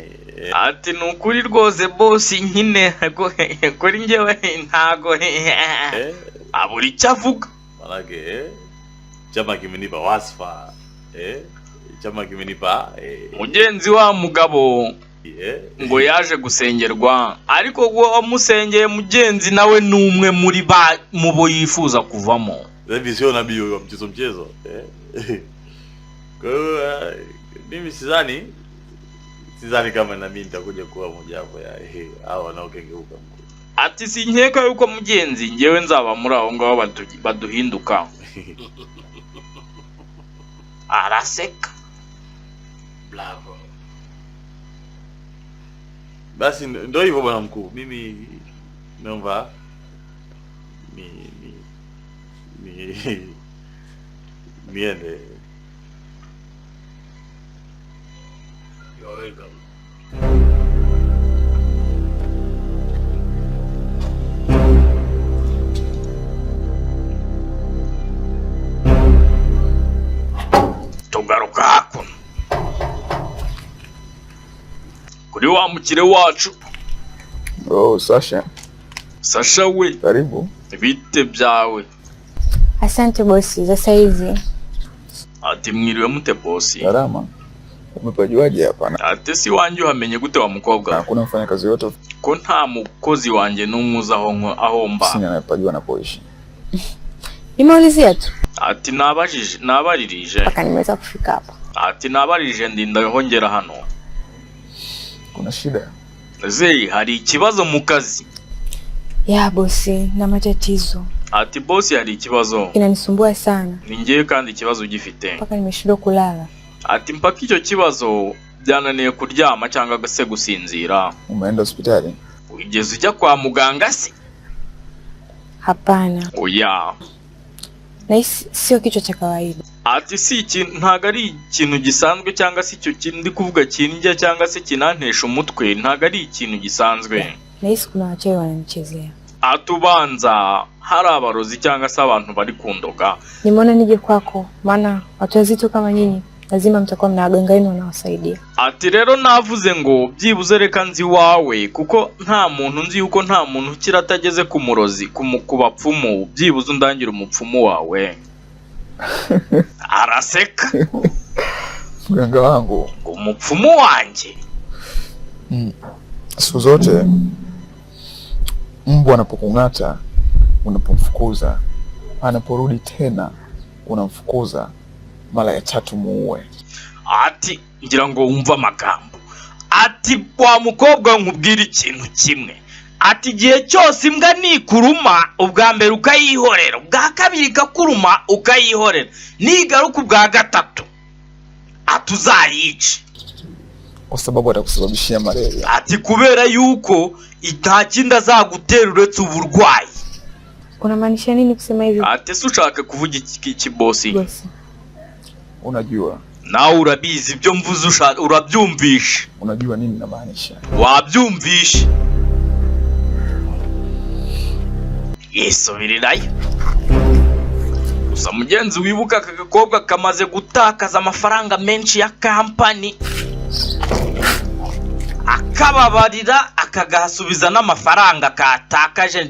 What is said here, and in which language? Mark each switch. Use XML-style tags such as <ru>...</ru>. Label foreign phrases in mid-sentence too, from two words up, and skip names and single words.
<rw>Ati nukuri rwose boss nyine kuri njyewe ntago aburi cyavuga.</rw> <sw>Manake chama kimenipa wasfa, chama kimenipa</sw> <rw>Mugenzi wa mugabo ngo yaje gusengerwa, ariko ngo wamusengeye mugenzi nawe numwe muri mubo yifuza kuvamo.</rw> <sw>Hivi sio nabii wa mchezo. Kwa hiyo mimi sidhani kama na mimi nitakuja kuwa moja wapo ya hao wanaokengeuka mkuu.</sw> <rw>Ati sinkeka yuko mugenzi ngewe nzaba muri aho ngaho baduhinduka. Araseka. Bravo.</rw> <sw>Basi ndio hivyo bwana mkuu. Mimi naomba niende.</sw> <en>You're welcome.</en> <rw>Tugaruka hakuno kuri wa mukire wacu. Oh, Sasha. Sasha we,</rw> <sw>Karibu.</sw> <rw>bite byawe?</rw> <sw>Asante bosi, sasa hivi.</sw> <rw>Ati mwiriwe mute bosi?</rw> <sw>Salama. Umepajuaje hapa?</sw> <rw>Ati si wanjye uhamenye gute wa mukobwa?</rw> <sw>Hakuna mfanyakazi yote.</sw> <rw>Ko nta mukozi wanjye n'umuza aho mba.</rw> <sw>Sina napajua napoishi. Nimeulizia tu.</sw> <rw>Ati nabaririje.</rw> <sw>Paka nimeweza kufika hapa.</sw> <rw>Ati nabaririje ndinda hongera hano.</rw> <sw>Kuna shida?</sw> <rw>Zei, hari ikibazo mu kazi?</rw> <sw>Ya bosi, na matatizo.</sw> <rw>Ati bosi hari ikibazo.</rw> <sw>Inanisumbua sana.</sw> <rw>Ningiye kandi ikibazo ugifite.</rw> <sw>Paka nimeshindwa kulala.</sw> <rw>Ati mpaka icyo kibazo byananiye kuryama cyangwa se gusinzira.</rw> <sw>Umeenda hospitali?</sw> <rw>Ugeze ujya kwa muganga se?</rw> <sw>Hapana.</sw> <rw>Oya.</rw> <sw>Na sio kichwa cha kawaida.</sw> <rw>Ati si ikintu ntago ari ikintu gisanzwe cyangwa se icyo kindi kuvuga kinjya cyangwa se kinantesha umutwe, ntago ari ikintu gisanzwe.</rw> <sw>Na kuna wachawi wananichezea.</sw> <rw>Atubanza hari abarozi cyangwa se abantu bari kundoga.</rw> <sw>Nimeona nije kwako, maana watu wazito kama nyinyi lazima mtakuwa mna waganga wenu wanawasaidia.</sw> <rw>Ati rero navuze ngo byibuze reka nzi wawe, kuko nta muntu nzi yuko nta muntu ukira atageze ku murozi ku bapfumu, byibuze undangira umupfumu wawe. Araseka.</rw> <sw>Mganga wangu.</sw> <rw>Umupfumu wanjye.</rw> <sw>Siku zote mbwa anapokung'ata unapomfukuza, anaporudi tena unamfukuza mara ya 3 muue.</sw> <rw>Ati ngira ngo wumva amagambo. Ati kwa mukobwa nkubwira ikintu kimwe. ati igihe cyose imbwa nikuruma ubwa mbere ukayihorera, ubwa kabiri ikakuruma ukayihorera, nigaruka ubwa gatatu atuzayice,</rw> <sw>kwa sababu atakusababishia malaria.</sw> <rw>ati kubera yuko itakindi azagutera uretse uburwayi.</rw> <sw>Unamaanisha nini kusema hivyo?</sw> <rw>Ati si ushaka kuvuga iki bosi?</rw> <sw>Bosi. Unajua.</sw> <rw>Nawe urabizi ibyo mvuze, urabyumvisha.</rw> <sw>Unajua nini namaanisha?</sw> <rw>Wabyumvisha. Yisubirirayo. Gusa mugenzi wibuka aka gakobwa kamaze gutakaza amafaranga menshi ya kampani, akababarira akagasubiza n'amafaranga katakaje.</rw>